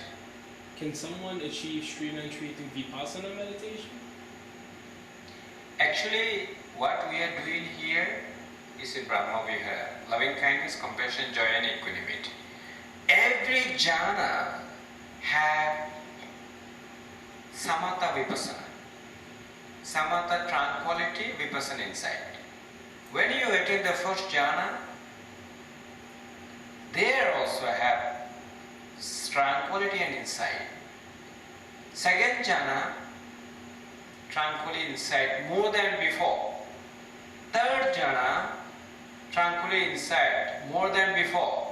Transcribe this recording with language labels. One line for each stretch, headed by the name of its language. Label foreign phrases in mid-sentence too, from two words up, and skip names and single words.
English: Can someone achieve stream entry through vipassana meditation? Actually, what we are doing here is in Brahma Vihara, loving kindness, compassion, joy and equanimity. Every jhana have
Pali: samatha vipassana.
English: Samatha tranquility, vipassana insight. When you attain the first jhana, there also have tranquility and insight. Second jhana, tranquility insight more than before. Third jhana, tranquility insight more than before.